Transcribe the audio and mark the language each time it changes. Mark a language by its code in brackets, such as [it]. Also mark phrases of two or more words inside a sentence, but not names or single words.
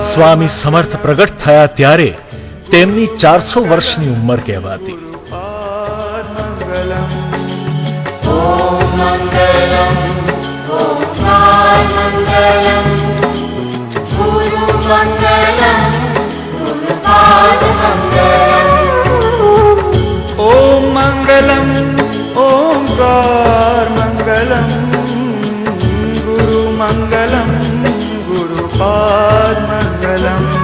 [gu] સ્વામી સમર્થ પ્રગટ થયા ત્યારે તેમની 400 વર્ષની ઉંમર કહેવાતી. [sa] ओम मंगलम ओंकार मंगलम गुरु मंगलम ॐ मङ्गलम् ओङ्कार मङ्गलम् गुरुमङ्गलं गुरुपाद मङ्गलम्